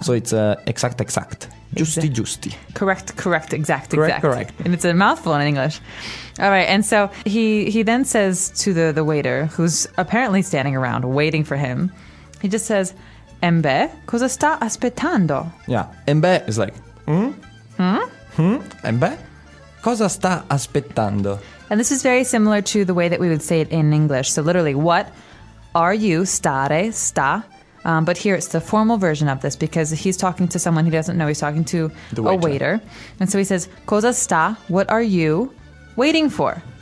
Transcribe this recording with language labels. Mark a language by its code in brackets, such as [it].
[en] So it's exact, exact. [it] Giusti, giusti. [en] Correct, correct, exact, correct, exact. Correct, correct. And it's a mouthful in English. All right, and so he then says to the waiter, who's apparently standing around waiting for him, he just says, [it] embe, cosa sta aspettando? [en] Yeah, embe is like, [it] embe, cosa sta aspettando? [en] And this is very similar to the way that we would say it in English. So literally, what are you, stare, sta? But here it's the formal version of this because he's talking to someone he doesn't know. He's talking to the waiter. A waiter. And so he says, [it] cosa sta, [en] what are you waiting for?